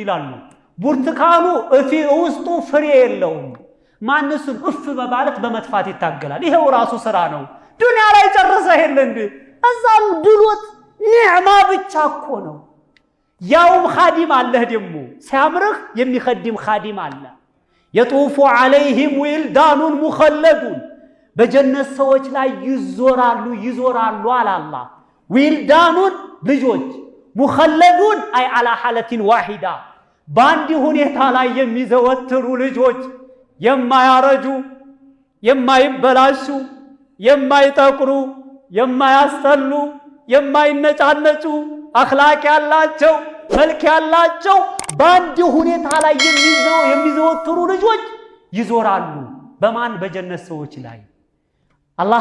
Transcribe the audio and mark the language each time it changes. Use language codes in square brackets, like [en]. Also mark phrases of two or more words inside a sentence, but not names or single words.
[am] ይላሉ ብርቱካኑ እፊ ውስጡ ፍሬ የለውም ማንሱን እፍ በማለት በመጥፋት ይታገላል ይሄው ራሱ ስራ ነው ዱንያ ላይ ጨረሰ ይሄን እንዴ እዛም ድሎት ኒዕማ ብቻ እኮ ነው ያውም ኻዲም አለህ ደሞ ሲያምርህ የሚخدም ኻዲም አለ [ar] يطوف عليهم ولدان مخلدون [am] በጀነት ሰዎች ላይ ይዞራሉ አለ አላህ ዊልዳኑን ልጆች مخلدون አይ [ar] على حالة واحدة [am] ባንዲ ሁኔታ ላይ የሚዘወትሩ ልጆች የማያረጁ የማይበላሹ የማይጠቁሩ የማያስተሉ የማይነጫነጩ አኽላቅ ያላቸው መልክ ያላቸው ባንዲ ሁኔታ ላይ የሚዘወትሩ ልጆች ይዞራሉ በማን በጀነት ሰዎች ላይ አላህ